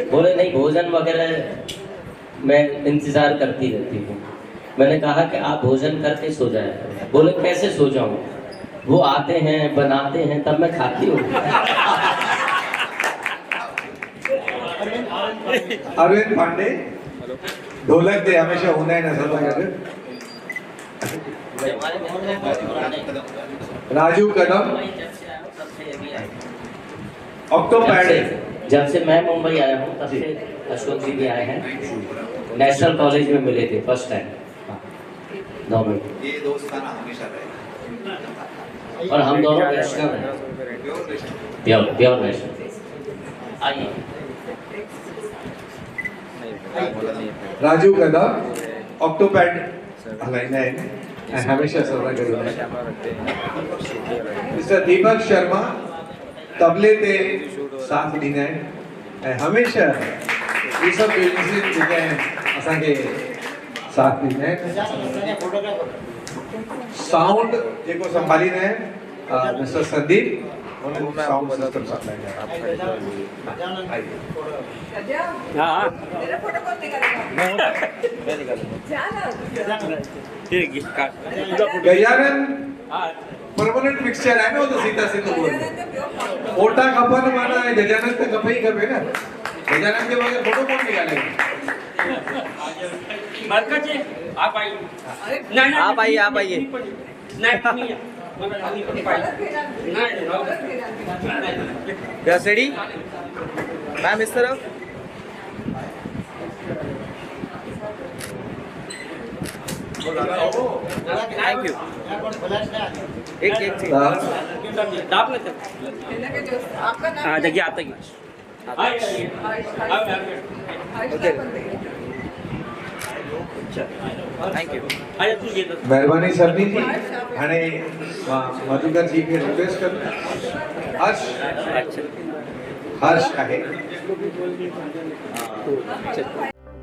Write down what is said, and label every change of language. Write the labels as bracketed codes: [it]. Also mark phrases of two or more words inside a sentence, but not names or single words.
[hi] बोले नहीं भोजन वगैरह मैं इंतज़ार करती रहती हूँ। मैंने कहा कि आप भोजन करके सो जाया करो। बोले कैसे सो जाऊँ, वो आते हैं बनाते हैं तब मैं खाती हूँ। [sd] अरविंद पांडे ढोलक ते हमेशा हूंदा आहिनि असां सां गॾु। राजू कदम ऑक्टोपैड। [hi] जब से मैं मुंबई आया हूँ तब से अशोक जी भी आए हैं। नेशनल कॉलेज में मिले थे [en] first time [hi] 9 मिनट। ये दोस्ताना हमेशा रहे और हम दोनों वैष्णव हैं, प्योर वैष्णव। आइए [sd] राजू कदम ऑक्टोपैड हलाईंदा आहिनि ऐं हमेशा सभु गॾु हूंदा आहिनि। मिस्टर दीपक शर्मा तबले ते साथ ॾींदा आहिनि ऐं हमेशा इहे सभु म्यूजिशियन जेके आहिनि असांखे साथ ॾींदा आहिनि। साउंड जेको संभालींदा आहिनि मिस्टर संदीप उन्हनि [en] sound system [sd] संभालींदा हाँ [hi] मेरा फोटो कौन निकालेगा? [sd] आहिनि। गजानन परमानेंट पिक्चर आहे न उहो त सीता सिंधु भवन। फोटा खपनि माना गजानन त खपे ई खपे न। गजानन जे बगैर फोटो कोन निकाले। [hi] आप आइए [en] ready ma'am [hi] इस तरफ [en] thank you [hi] एक चीज आपका नाम हाँ जगह आता ही [en] thank you [sd] महिरबानी सभिनी जी। हाणे मां मधुकर जी खे रिक्वेस्ट कंदुमि। हर्ष आहे।